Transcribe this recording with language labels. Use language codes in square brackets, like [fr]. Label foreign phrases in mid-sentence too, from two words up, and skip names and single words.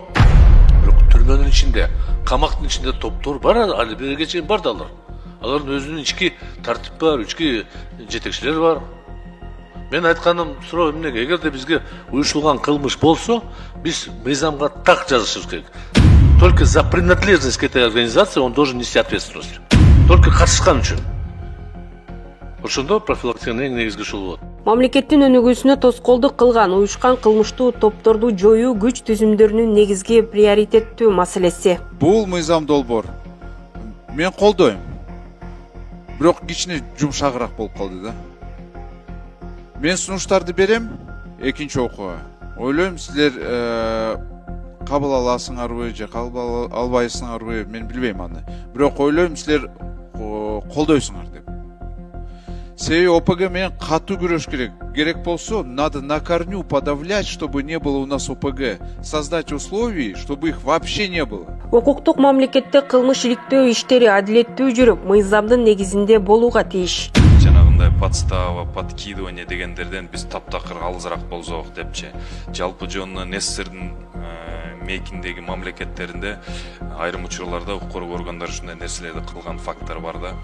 [ky] Түрмөнүн ичинде, камактын ичинде топтор бар, али берге чейин бар да алар. Алардын өзүнүн ички тартип бар, ички жетекчилери бар. Мен айтканым суроо эмнеге, эгерде бизге уюштулган кылмыш болсо, биз мыйзамга так жазышыбыз керек. [ru] Только за принадлежность к этой организации он должен нести ответственность. [ky] Только катышкан үчүн. Ошондо профилактиканын эң негизги ушул болот. Мамлекеттин өнүгүүсүнө тоскоолдук кылган уюшкан кылмыштуу топторду жоюу күч түзүмдөрүнүн негизги приоритеттүү маселеси. Бул мыйзам долбоор мен колдойм. Бирок кичине жумшагыраак болуп калды да. Мен сунуштарды берем экинчи окууга. Ойлойм силер кабыл аласыңарбы же кабыл албайсыңарбы, мен билбейм аны. Бирок ойлойм силер колдойсуңар деп. Себеби ОПГ менен катуу күрөш керек. Керек болсо, [ru] надо на корню подавлять, чтобы не было у нас ОПГ. Создать условия, чтобы их вообще не было. [ky] Укуктук мамлекетте кылмыш иликтөө иштери адилеттүү жүрүп, мыйзамдын негизинде болууга тийиш. Жанагындай [ru] подстава, подкидывание [ky] дегендерден биз таптакыр алысыраак болсок депчи. Жалпы жонуна НССРдин мейкиндеги мамлекеттеринде айрым учурларда укук коргоо органдары ушундай нерселерди кылган факттар бар да.